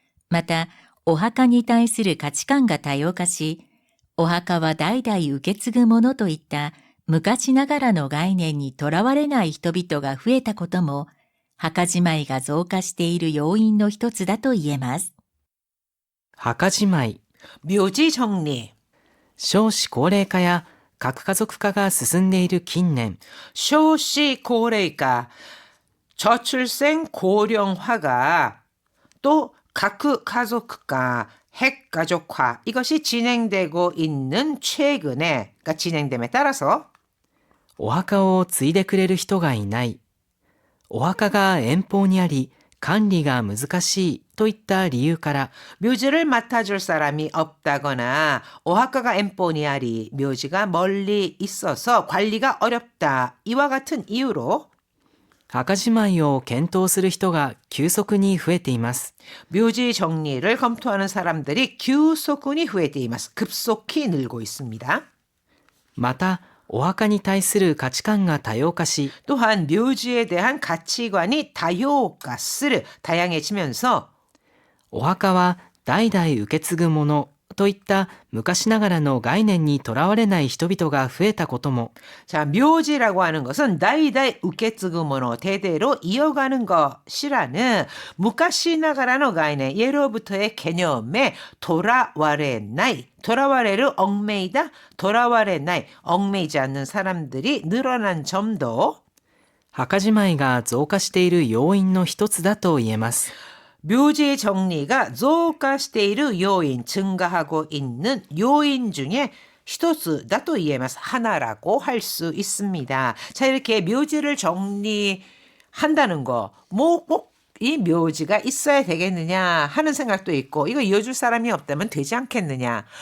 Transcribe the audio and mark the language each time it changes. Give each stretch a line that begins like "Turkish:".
Japanese: また、お墓に対する価値観が多様化し、お墓は代々受け継ぐものといった昔ながらの概念にとらわれない人々が増えたことも、墓じまいが増加している要因の一つだと言えます。墓じまい、
Korean: 묘지 정리.
Japanese: 少子高齢化や核家族化が進んでいる近年、 쇼시 고레이가
Korean: 저출생 고령화가 또 가크 가족화, 핵 가족화 이것이 진행되고 있는 최근에 그러니까 진행됨에 따라서
Japanese: お墓を継いでくれる人がいない、お墓が遠方にあり管理が難しいといった理由から、
Korean: 묘지를 맡아줄 사람이 없다거나
Japanese: 오하카가 엠포니아리
Korean: 묘지가 멀리 있어서 관리가 어렵다 이와 같은 이유로
Japanese: 墓じまいを検討する人が急速に増えています。
Korean: 묘지 정리를 검토하는 사람들이
Japanese: 急速に 増えています.
Korean: 급속히 늘고 있습니다.
Japanese: また、お墓に対する価値観が多様化し、
Korean: 또한 묘지에 대한 가치관이
Japanese: 다요가스를
Korean: 다양해지면서
Japanese: お墓は代々受け継ぐものといった昔ながらの概念にとらわれない人々が増えたことも、
Korean: 자, 묘지라고 하는 것은
Japanese: 다이다이 우케츠구모노
Korean: 대대로 이어가는 것이라는
Japanese: 무카시나가라노 가이네
Korean: 예로부터의 개념에 도라와레를 얽매이다,
Japanese: 도라와레나이
Korean: 얽매이지 않는 사람들이 늘어난 점도
Japanese: 墓じまいが増加している要因の一つだと言えます。
Korean: 묘지 정리가
Japanese: 조가시테이르
Korean: 요인, 증가하고 있는 요인 중에
Japanese: 히토스다と 言えます.
Korean: 하나라고 할 수 있습니다. 자, 이렇게 묘지를 정리한다는 거, 뭐 꼭 이 묘지가 있어야 되겠느냐 하는 생각도 있고, 이거 이어줄 사람이 없다면 되지 않겠느냐.